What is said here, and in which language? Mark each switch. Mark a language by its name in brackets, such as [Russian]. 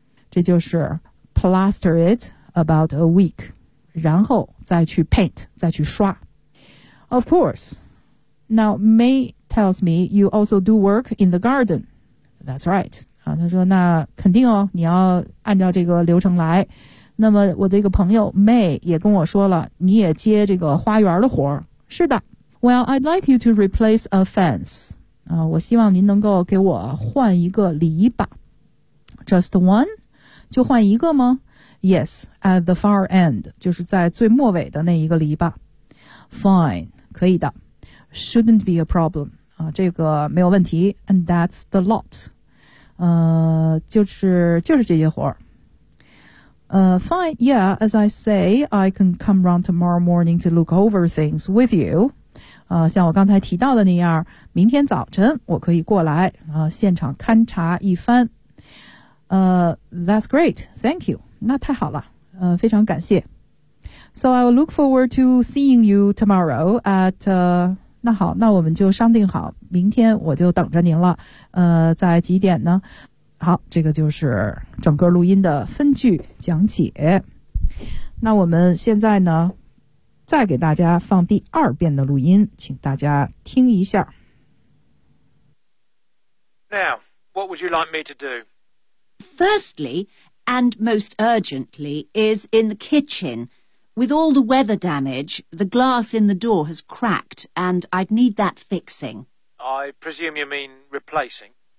[Chinese] 这就是 [English] plaster it about a week [Chinese] 然后再去 [English] paint [Chinese] 再去刷 [English] of course now mayTells me you also do work in the garden. That's right. [Chinese] 啊，他说那肯定哦，你要按照这个流程来。那么我这个朋友 May 也跟我说了，你也接这个花园的活儿。是的。 [English] Well, I'd like you to replace a fence. [Chinese] 啊，我希望您能够给我换一个篱笆。 [English] Just one? [Chinese] 就换一个吗 [English] ？Yes, at the far end. [Chinese] 就是在最末尾的那一个篱笆。 [English] Fine, [Chinese] 可以的。 [English] Shouldn't be a problem. [Chinese] 啊，这个没有问题。 [English] And that's the lot. [Chinese] 就是这些活儿。 [English] Fine. Yeah. As I say, I can come round tomorrow morning to look over things with you. [Chinese] 像我刚才提到的那样，明天早晨我可以过来现场勘察一番。 [English] That's great. Thank you. [Chinese] 那太好了。非常感谢。 [English] So I will look forward to seeing you tomorrow at, [Chinese] 那好，那我们就商定好，明天我就等着您了。在几点呢？好，这个就是整个录音的分句讲解。那我们现在呢，再给大家放第二遍的录音，请大家听一下。 [English] Now, what would you like me to do? Firstly, and most urgently, is in the kitchen. With all the weather damage, the glass in the door has cracked, and I'd need that fixing. I presume you mean replacing?